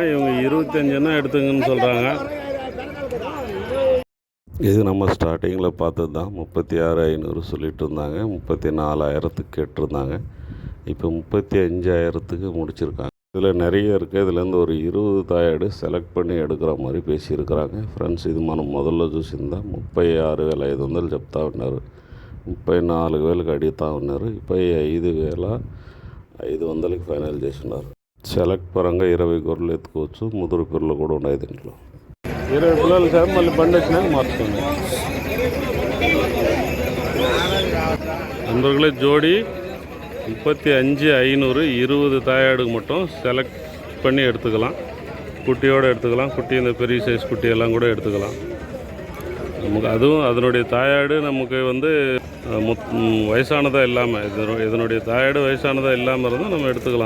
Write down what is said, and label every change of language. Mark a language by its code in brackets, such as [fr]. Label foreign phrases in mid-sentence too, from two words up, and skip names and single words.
[ta] இவங்க 25 எடுத்துங்கன்னு சொல்கிறாங்க. இது நம்ம ஸ்டார்டிங்கில் பார்த்தது தான். 36,500 சொல்லிட்டு இருந்தாங்க. 34,000 கேட்டிருந்தாங்க. இப்போ 35,000 முடிச்சிருக்காங்க. இதில் நிறைய இருக்குது. இதுலேருந்து ஒரு 20 தாயாடு செலக்ட் பண்ணி எடுக்கிற மாதிரி பேசியிருக்கிறாங்க. [te] ఫ్రెండ్స్ ఇది మనం మొదల్లో చూసిందా 36,500 చెప్తా ఉన్నారు. 34,000 అడుగుతూ ఉన్నారు. 35,500 ఫైనల్ చేస్తున్నారు. సెలెక్ట్ పరంగా 20 గొర్రెలు ఎత్తుకోవచ్చు. ముదురు పిల్లలు కూడా ఉన్నాయి దీంట్లో. 20 పిల్లలు సార్ మళ్ళీ బండి వచ్చినాక మార్చుకోండి. [ta] நண்பர்களே ஜோடி 35,500 20 தாயாடுக்கு மட்டும் செலக்ட் பண்ணி எடுத்துக்கலாம். குட்டியோடு எடுத்துக்கலாம். குட்டி இந்த பெரிய சைஸ் குட்டியெல்லாம் கூட எடுத்துக்கலாம். நமக்கு அதுவும் அதனுடைய தாயாடு நமக்கு வந்து வயசானதாக இல்லாமல் இதனுடைய தாயாடு வயசானதாக இல்லாமல் இருந்தால் நம்ம எடுத்துக்கலாம்.